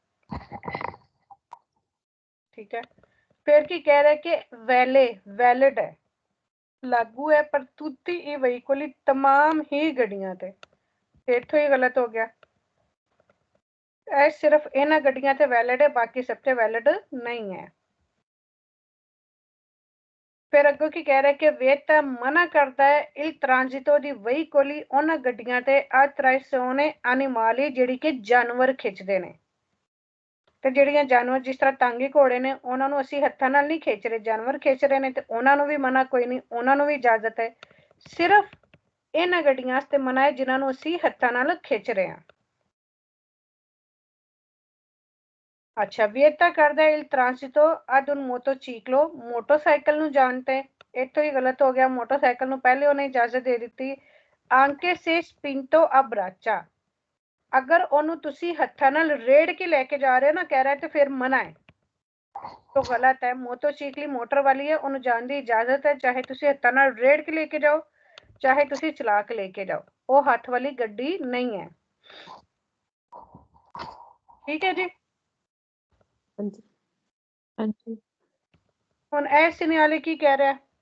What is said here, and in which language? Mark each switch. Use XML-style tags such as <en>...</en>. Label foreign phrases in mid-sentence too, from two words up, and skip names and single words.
<pa>ਠੀਕ ਹੈ, ਫਿਰ ਕੀ ਕਹਿ ਰਿਹਾ ਕਿ ਵੈਲਿਡ ਹੈ, ਲਾਗੂ ਹੈ ਪਰ</pa> <it>tutti i veicoli</it> <pa>तमाम ਹੀ ਗੱਡੀਆਂ ਤੇ ਇੱਥੋਂ ਹੀ ਗਲਤ ਹੋ ਗਿਆ। ਇਹ ਸਿਰਫ ਇਹਨਾਂ ਗੱਡੀਆਂ ਤੇ ਵੈਲਿਡ ਹੈ, ਬਾਕੀ ਸਭ ਤੇ ਵੈਲਿਡ ਨਹੀਂ ਹੈ। ਫਿਰ ਅੱਗੋਂ ਕੀ ਕਹਿ ਰਿਹਾ ਕਿ ਵੇਤਾ ਮਨਾ ਕਰਦਾ ਹੈ</pa> <it>il transito dei veicoli</it> <pa>ਉਹਨਾਂ ਗੱਡੀਆਂ ਤੇ</pa> <it>attrazione animali</it> <pa>ਜਿਹੜੀ ਕਿ ਜਾਨਵਰ ਖਿੱਚਦੇ ਨੇ, ਤੇ ਜਿਹੜੀਆਂ ਜਾਨਵਰ ਜਿਸ ਤਰ੍ਹਾਂ ਟਾਂਗੇ ਘੋੜੇ ਨੇ ਉਹਨਾਂ ਨੂੰ ਅਸੀਂ ਹੱਥਾਂ ਨਾਲ ਨਹੀਂ ਖਿੱਚ ਰਹੇ, ਜਾਨਵਰ ਖਿੱਚ ਰਹੇ ਨੇ, ਤੇ ਉਹਨਾਂ ਨੂੰ ਵੀ ਮਨਾ ਕੋਈ ਨਹੀਂ, ਉਹਨਾਂ ਨੂੰ ਵੀ ਇਜਾਜ਼ਤ ਹੈ। ਸਿਰਫ ਇਹਨਾਂ ਗੱਡੀਆਂ ਵਾਸਤੇ ਮਨਾ ਹੈ ਜਿਨ੍ਹਾਂ ਨੂੰ ਅਸੀਂ ਹੱਥਾਂ ਨਾਲ ਖਿੱਚ ਰਹੇ ਹਾਂ। ਅੱਛਾ, ਵੇਤਾ ਕਰਦਾ</pa> <it>il transito ad un motociclo</it> <pa>ਮੋਟਰਸਾਈਕਲ ਨੂੰ ਜਾਣ ਤੇ, ਇੱਥੋਂ ਹੀ ਗਲਤ ਹੋ ਗਿਆ। ਮੋਟਰਸਾਈਕਲ ਨੂੰ ਪਹਿਲੇ ਉਹਨੇ ਇਜਾਜ਼ਤ ਦੇ ਦਿੱਤੀ</pa> <it>anche se spinto a braccia,</it> <pa>ਅਗਰ ਉਹਨੂੰ ਤੁਸੀਂ ਹੱਥਾਂ ਨਾਲ ਰੇੜ ਕੇ ਲੈ ਕੇ ਜਾ ਰਹੇ ਹੋ ਨਾ, ਕਹਿ ਰਿਹਾ ਤੇ ਫਿਰ ਮਨਾ ਹੈ,</pa> <hi>तो गलत है। मोटरसाइकिल मोटर वाली है,</hi> <pa>ਉਹਨੂੰ ਜਾਣ ਦੀ ਇਜਾਜ਼ਤ ਹੈ, ਚਾਹੇ ਤੁਸੀਂ ਹੱਥਾਂ ਨਾਲ ਰੇੜ ਕੇ ਲੈ ਕੇ ਜਾਓ, ਚਾਹੇ ਤੁਸੀਂ ਚਲਾ ਕੇ ਲੈ ਕੇ ਜਾਓ, ਉਹ ਹੱਥ ਵਾਲੀ ਗੱਡੀ ਨਹੀਂ ਹੈ। ਠੀਕ ਹੈ ਜੀ। ਹਾਂਜੀ ਹਾਂਜੀ ਹੁਣ ਇਹ ਸਿਨਿਆਲੇ ਕੀ ਕਹਿ ਰਿਹਾ?</pa>